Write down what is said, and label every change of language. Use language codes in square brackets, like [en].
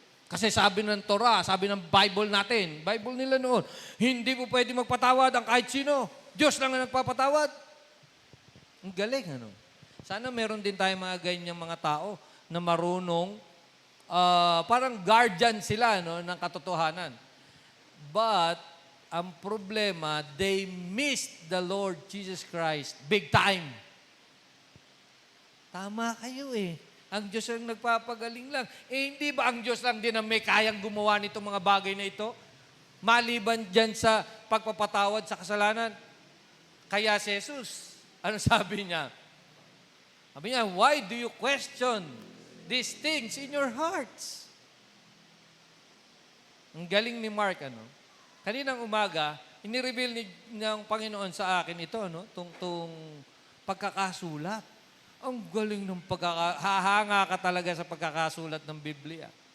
[tl] Kasi sabi ng Torah, sabi ng Bible natin, Bible nila noon, hindi mo pwede magpatawad ang kahit sino. Diyos lang ang nagpapatawad. Ang galing, ano? Sana meron din tayo mga ganyang mga tao na marunong, parang guardian sila no, ng katotohanan. [en] But, [tl] ang problema, [en] they missed the Lord Jesus Christ big time. [tl] Tama kayo Ang Diyos ang nagpapagaling lang. Hindi ba ang Diyos lang din ang may kayang gumawa nitong mga bagay na ito? Maliban dyan sa pagpapatawad sa kasalanan. Kaya si Jesus, ano sabi niya? Sabi niya, [en] why do you question these things in your hearts? [tl] Ang galing ni Mark, ano? Kaninang umaga, inireveal ng Panginoon sa akin ito, no? Tung pagkakasulat. Ang galing ng hahanga ka talaga sa pagkakasulat ng Biblia.